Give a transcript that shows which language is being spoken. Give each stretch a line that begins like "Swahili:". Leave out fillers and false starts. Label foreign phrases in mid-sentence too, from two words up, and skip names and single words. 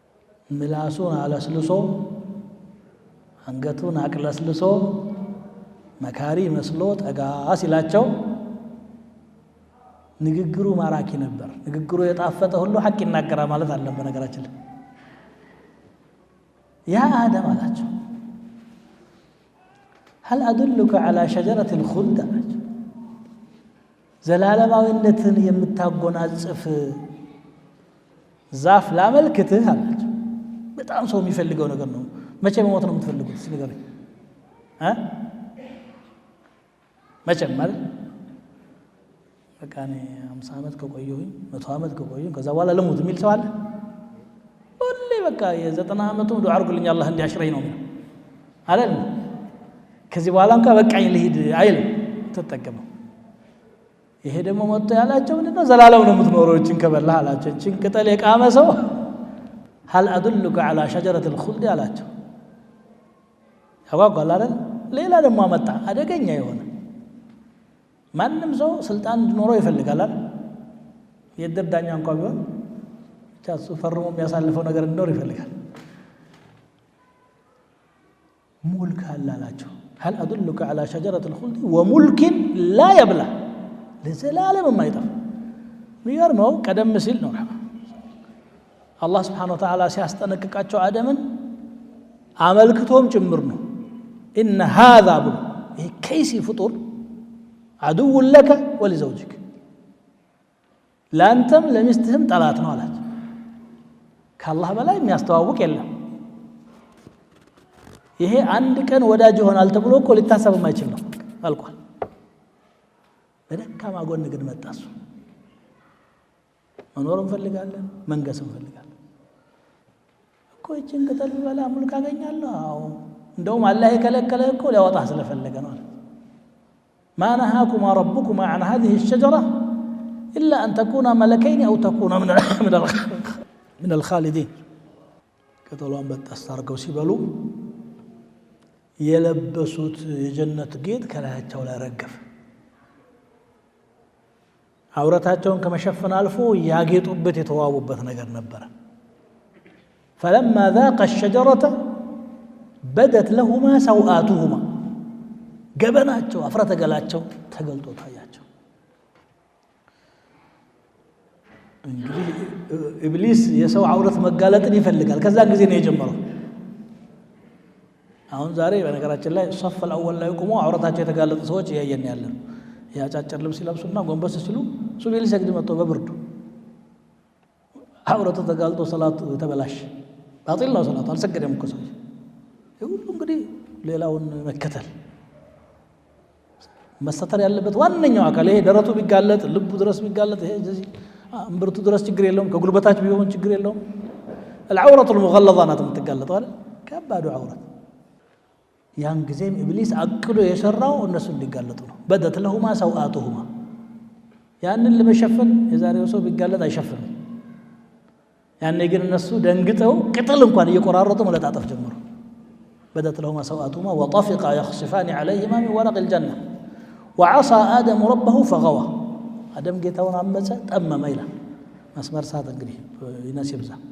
Amharic: ምላሱን አለስልሶ አንገቱን አቅለስልሶ መካሪ መስሎ ጠጋ ሲላቸው ንግግሩ ማራኪ ነበር። ንግግሩ የጣፈጠ ሁሉ ሐቅ ይናገራል ማለት አለም። በነገራችን ላይ
Arabic: يا آدم
Amharic: አላቸው
Arabic: هل أدلك على شجرة الخلد
Amharic: አላቸው ዘላለማዊነትን የምታጎናጽፍ ዛፍ ላመልክትህ አላቸው። በጣም ሰው የሚፈልገው ነገር ነው። መቼ መሞት ነው የምትፈልጉት? ንገሩኝ። መቼም ማለት በቃ እኔ 50 ዓመት ከቆየሁኝ 100 ዓመት ከቆየሁኝ ከዛ በኋላ ልሙት የሚል ሰው አለ? ሁሌ በቃ የ90 ዓመቱ ዱዓ አድርጉልኝ አላህ እንዲያሽረኝ ነው አይደል? ከዚህ በኋላ እንኳን በቃኝ ልሂድ አይልም። ተጠቀመው። ይሄ ደግሞ መጥቶ ያላቸው ምንድነው? ዘላለም ነው የምትኖረው እቺን ከበላህ አላቸው። እቺን ቅጠል የቃመ ሰው
Arabic: هل أدلك على شجرة الخلد
Amharic: አላቸው። ያጓጓል አይደል? ሌላ ደግሞ አመጣ አደገኛ የሆነ ማንም ሰው ስልጣን እንዲኖረው ይፈልጋል አይደል? የእድር ዳኛ እንኳን ቢሆን ብቻ እሱ ፈርሞ የሚያሳልፈው ነገር እንዲኖር ይፈልጋል። ሙልክ አላቸው
Arabic: هل أدلك على شجرة الخلد وملك لا يبلى
Amharic: ለዘላለም የማይጠፋ የሚገርመው ቀደም ሲል ነው አላህ
Arabic: سبحانه وتعالى
Amharic: ሲያስጠነቅቃቸው አደምን አመልክቶም ጭምር ነው
Arabic: إن هذا
Amharic: ብሎ ይሄ ከይሲ ፍጡር
Arabic: عدو لك ولزوجك
Amharic: ለአንተም ለሚስትህም ጠላት ነው አላቸው። ከአላህ በላይ የሚያስተዋውቅ የለም። ይሄ አንድ ቀን ወዳጅ ይሆናል ተብሎ እኮ ሊታሰብ የማይችል ነው አልቋል። በደካማ ጎን ግን መጣሱ መኖር እንፈልጋለን፣ መንገስ እንፈልጋለን እኮ እቺን ቅጠል በላ ሙልክ አገኛለሁ። አዎ እንደውም አላህ የከለከለ እኮ ሊያወጣህ ስለፈለገ ነው።
Arabic: ما نهاكما ربكما عن هذه الشجرة إلا أن تكونا ملكين أو تكونا من الخالدين كتلوان بتسترقوا سيبلو
Amharic: يلبسوت የጀነት ጌጥ ከላያቸው ላይ ረገፈ። አውራታቸውን ከመሸፈን አልፎ ያጌጡበት የተዋቡበት ነገር ነበር።
Arabic: فلما ذاق الشجرة بدت لهما سوآتهما
Amharic: ገበናቸው አፍረተ ገላቸው ተገልጦ ታያቸው። እንግዲህ ኢብሊስ የሰው አውረት መጋለጥን ይፈልጋል። ከዛ ጊዜ ነው የጀመረው። አሁን ዛሬ በነገራችን ላይ
Arabic: صف الأول
Amharic: ላይ ቆሞ አውረታቸው የተጋለጡ ሰዎች ያየን ያለን ያጫጭር ልብስ ይለብሱና ጎንበስ ሲሉ ሱብሂ ሊሰግድ መጥቶ በብርዱ አውረቱ ተጋልጦ ሰላቱ ተበላሽ። ባጢል ነው ሰላቱ፣ አልሰገደም እኮ ሰው። ሁሉ እንግዲህ ሌላውን መከተል መስተር ያለበት ዋነኛው አካል ይሄ ደረቱ ቢጋለጥ ልቡ ድረስ ቢጋለጥ ይሄ እዚህ እምብርቱ ድረስ ችግር የለውም። ከጉልበታች ቢሆን ችግር የለውም።
Arabic: العورة المغلظة
Amharic: ናት የምትጋለጠው አይደል? ከባዱ አውረት። ያን ጊዜም ኢብሊስ አቅዶ የሰራው እነሱ እንዲጋለጡ ነው።
Arabic: بدت لهما سوآتهما
Amharic: ያንን ለመሸፈን የዛሬው ሰው ቢጋለጥ አይሸፍንም። ያኔ ግን እነሱ ደንግጠው ቅጠል እንኳን እየቆራረጡ መለጣጠፍ ጀመሩ።
Arabic: بدت لهما سوآتهما وطفقا يخصفان عليهما من ورق الجنة وعصى آدم ربه فغوى آدم
Amharic: ጌታውን አመፀ ጠመመ ይላል። መስመር ሳት እንግዲህ ይነስብዛ